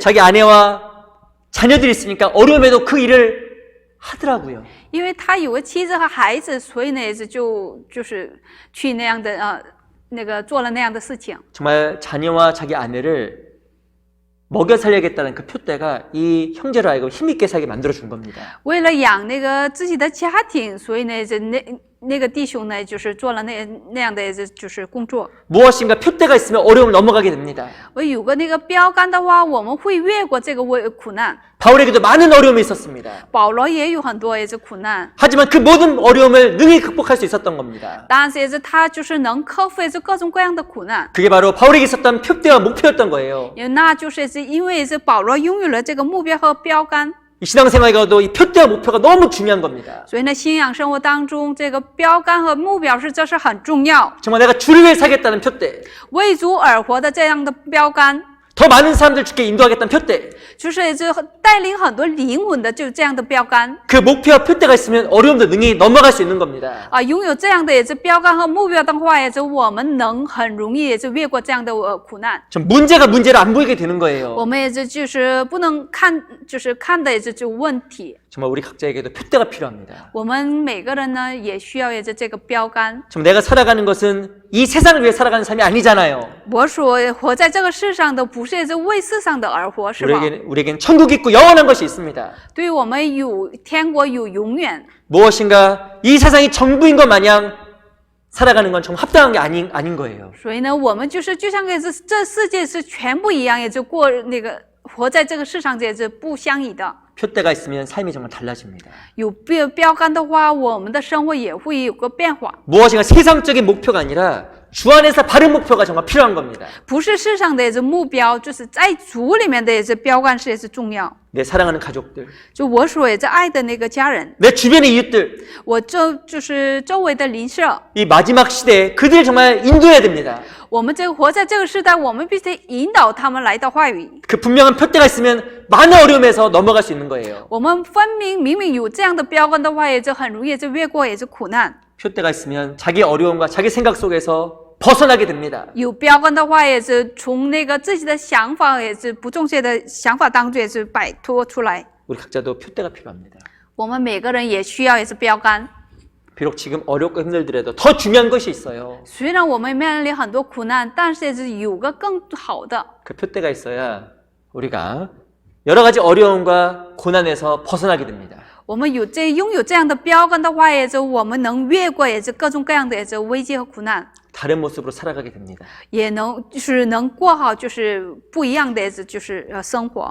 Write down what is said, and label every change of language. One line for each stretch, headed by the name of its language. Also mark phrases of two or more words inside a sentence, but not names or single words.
Korean: 자기 아내와 자녀들이 있으니까 어려움에도 그 일을 하더라고요.
Chinese: 因为他有个妻子和孩子，所以呢也是就是去那样的那个做了那样的事情。
Korean: 정말 자녀와 자기 아내를 먹여 살려야겠다는 그 표대가 이 형제를 하여금 힘있게 살게 만들어준 겁니다.
Chinese: 为了养那个自己的家庭，所以呢，那个弟兄呢，就是做了那样的就是工作。
Korean: 무엇인가 표대가 있으면 어려움을 넘어가게 됩니다.
Chinese: 我有个那个标杆的话，我们会越过这个苦难。
Korean: 바울에게도 많은 어려움이 있었습니다.
Chinese: 保罗也有很多苦难，
Korean: 하지만 그 모든 어려움을 능히 극복할 수 있었던 겁니다.
Chinese: 但是他就是能克服各种各样的苦难，
Korean: 그게 바로 바울에게 있었던 표대와 목표였던 거예요.
Chinese: 因为那就是因为保罗拥有了这个目标和标杆，
Korean: 이 신앙생활과도 이 표대와 목표가 너무 중요한 겁니다.
Chinese: 所以呢，信仰生活当中这个标杆和目标这是很重要。
Korean: 정말 내가 주를 위해 살겠다는 표대,
Chinese: 为主而活的这样的标杆，
Korean: 더 많은 사람들 주께 인도하겠다는 표대,
Chinese: 就是带领很多灵魂的就这样的标杆。
Korean: 그 목표와 표대가 있으면 어려움도 능히 넘어갈 수 있는 겁니다.
Chinese: 拥有这样的标杆和目标的话，我们能很容易越过这样的苦难。
Korean: 좀 문제가 문제로 안 보이게 되는 거예요.
Chinese: 我们就是不能看，就是看的就问题。
Korean: 정말 우리 각자에게도 표대가 필요합니다.
Chinese: 我们每个人呢也需要这个标杆。
Korean: 정말 내가 살아가는 것은 이 세상을 위해 살아가는 삶이 아니잖아요.
Chinese: 我所活在这个世上的不是为世上的而活，是吧？
Korean: 우리에겐 천국이 있고 영원한 것이 있습니다.
Chinese: 对于我们有天国，有永远。
Korean: 무엇인가 이 세상이 전부인 것 마냥 살아가는 건 정말 합당한 게 아닌 거예요.
Chinese: 所以呢，我们就像这世界是全部一样，过活在这个世上，这是不相宜的。
Korean: 표대가 있으면 삶이 정말 달라집니다.
Chinese: 有标杆的话，我们的生活也会有个变化。
Korean: 무엇인가 세상적인 목표가 아니라 주 안에서 바른 목표가 정말 필요한 겁니다.
Chinese: 不是世上的目标，就是在主里面的标杆是重要。
Korean: 내 사랑하는 가족들,
Chinese: 就我所爱的那个家人，
Korean: 내 주변의 이웃들,
Chinese: 我就是周围的邻舍，
Korean: 이 마지막 시대에 그들을 정말 인도해야 됩니다.
Chinese: 我们活在这个时代，我们必须引导他们来到话语。
Korean: 그 분명한 표대가 있으면 많은 어려움에서 넘어갈 수 있는 거예요.
Chinese: 我们明明有这样的标杆的话，就很容易越过苦难。
Korean: 표대가 있으면 자기 어려움과 자기 생각 속에서 벗어나게 됩니다.
Chinese: 有标杆的话，从那个自己的想法，不正确的想法当中，摆脱出来。
Korean: 우리 각자도 표대가 필요합니다.
Chinese: 我们每个人也需要标杆。
Korean: 비록 지금 어렵고 힘들더라도 더 중요한 것이 있어요.
Chinese: 虽然我们面临很多苦难，但是有个更好的。
Korean: 그 표대가 있어야 우리가 여러 가지 어려움과 고난에서 벗어나게 됩니다.
Chinese: 我们拥有这样的标杆的话，我们能越过各种各样的危机和苦难，
Korean: 다른 모습으로 살아가게 됩니다.
Chinese: 也能过好不一样的生活。